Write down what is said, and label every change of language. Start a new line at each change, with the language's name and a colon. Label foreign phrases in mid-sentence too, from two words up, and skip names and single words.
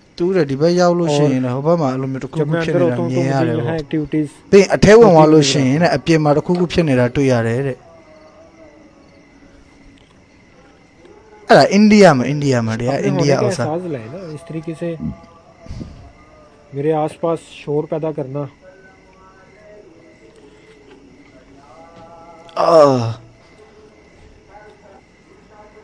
Burmese: သူတဲ့ဒီဘက်ရောက်လို့ရှိရင်လည်းဟိုဘက်မှာအဲ့လိုမျိုးတစ်ခု
Hindi: जब
Burmese: ခု
Hindi: मैं
Burmese: ဖြစ်
Hindi: अंदर
Burmese: နေတာ
Hindi: होता हूँ
Burmese: မြ
Hindi: तो
Burmese: င်ရ
Hindi: मुझे
Burmese: တယ်
Hindi: यहाँ
Burmese: ပေါ့
Hindi: एक्टिविटीज़
Burmese: ပြီးအထဲဝင်သွားလို့ရှိရင်တဲ့အပြင်မှာတစ်ခုခုဖြစ်နေတာတွေ့ရတယ်တဲ့အဲ့ဒါအိန္ဒိယမှာတရား
Hindi: अपने
Burmese: အိန္ဒိ
Hindi: होने
Burmese: ယ
Hindi: का
Burmese: ဥစ္စာ
Hindi: एहसास दिलाए ना, इस तरीके से मेरे आसपास शोर पैदा करना। အာ